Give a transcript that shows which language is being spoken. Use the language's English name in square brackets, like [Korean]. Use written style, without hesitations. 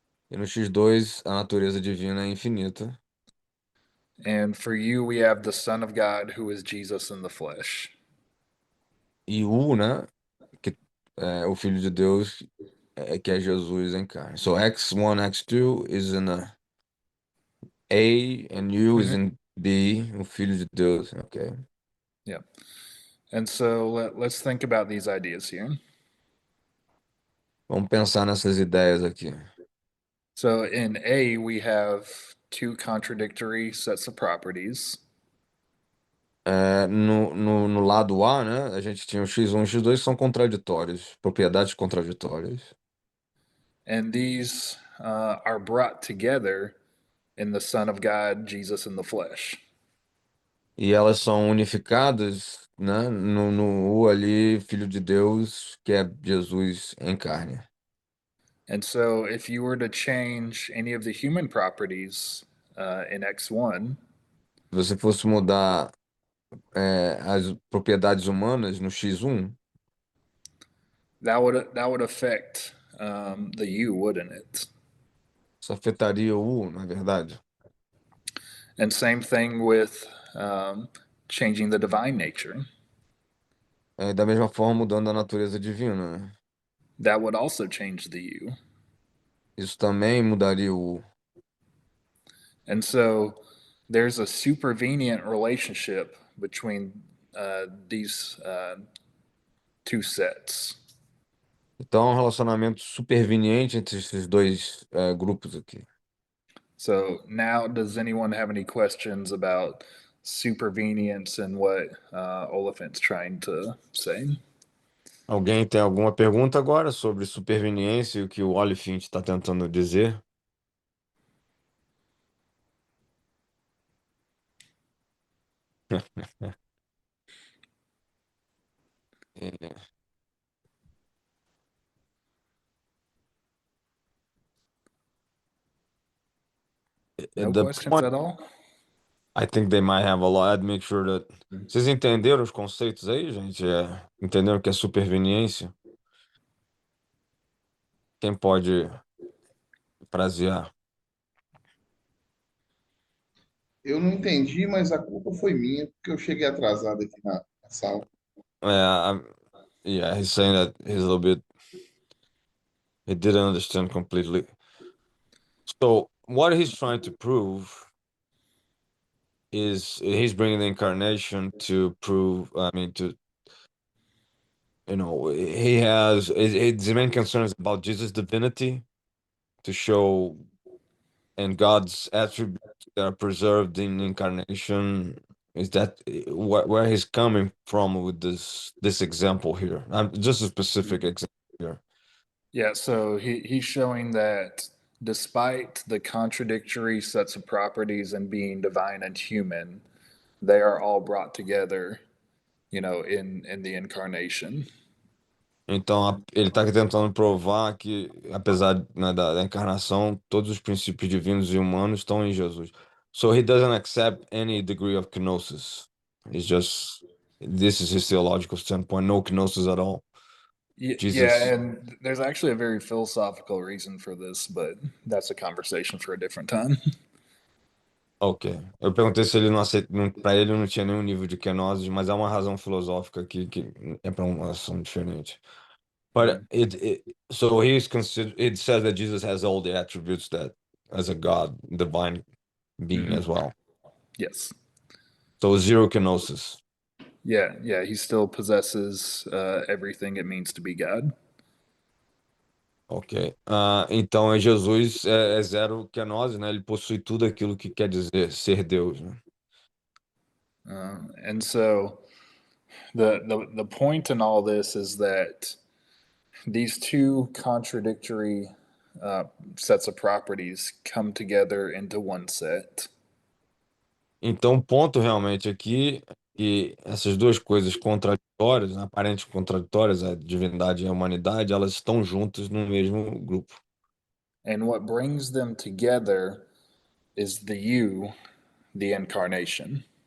[Portuguese] E no X2, a natureza divina é infinita. [English] And for you, we have the Son of God, who is Jesus in the flesh. [Portuguese] E U, né, que é o Filho de Deus, que é Jesus em carne. [English] So X1, X2 is in A, and U is in B, [Portuguese] o Filho de Deus, [English] ok? Yeah. And so let's think about these ideas here. [Portuguese] Vamos pensar nessas ideias aqui. [English] So in A, we have two contradictory sets of properties. [Portuguese] No lado A, né, a gente tinha o X1 e X2 que são contraditórios, propriedades contraditórias. [English] And these are brought together in the Son of God, Jesus in the flesh. [Portuguese] E elas são unificadas, né, no U ali, Filho de Deus, que é Jesus em carne. [English] And so if you were to change any of the human properties in X1, [Portuguese] Se você fosse mudar as propriedades humanas no X1, [English] that would affect the U, wouldn't it? [Portuguese] isso afetaria o U, na verdade. [English] And same thing with changing the divine nature. [Portuguese] Da mesma forma, mudando a natureza divina, né? [English] That would also change the U. [Portuguese] Isso também mudaria o U. [English] And so there's a supervenient relationship between these two sets. [Portuguese] Então, é um relacionamento superveniente entre esses dois grupos aqui. [English] So now, does anyone have any questions about supervenience and what Oliphant's trying to say? [Portuguese] Alguém tem alguma pergunta agora sobre superveniência e o que o Oliphant está tentando dizer? É, [English] No the questions point, at all? I think they might have a lot. I'd make sure that. [Portuguese] Vocês entenderam os conceitos aí, gente? Entenderam o que é superveniência? Quem pode frasear? Eu não entendi, mas a culpa foi minha, porque eu cheguei atrasado aqui na sala. [English] Yeah, he's saying that he's a little bit, he didn't understand completely. So what he's trying to prove is he's bringing the incarnation to prove, I mean, to, he has, his main concern is about Jesus' divinity to show, and God's attributes that are preserved in incarnation. Is that where he's coming from with this example here? Just a specific example here. Yeah, so he's showing that despite the contradictory sets of properties and being divine and human, they are all brought together, in the incarnation. [Portuguese] Então, ele está tentando provar que, apesar, né, da encarnação, todos os princípios divinos e humanos estão em Jesus. [English] So he doesn't accept any degree of kenosis. It's just, this is his theological standpoint, no kenosis at all. Yeah, Jesus. and there's actually a very philosophical reason for this, but that's a conversation for a different time. Ok. [Portuguese] Eu perguntei se ele não aceita, para ele não tinha nenhum nível de kenosis, mas há uma razão filosófica aqui que é para uma ação diferente. [English] But so he's considered, it says that Jesus has all the attributes that as a God, divine being as well. Yes. So zero kenosis. Yeah, he still possesses everything it means to be God. Ok. [Portuguese] Então Jesus é zero kenosis, né? Ele possui tudo aquilo que quer dizer ser Deus, né? [English] And so the point in all this is that these two contradictory sets of properties come together into one set. [Portuguese] Então o ponto realmente aqui é que essas duas coisas contraditórias, né, aparentes contraditórias, a divindade e a humanidade, elas estão juntas no mesmo grupo. [English] And what brings them together is the you, the incarnation.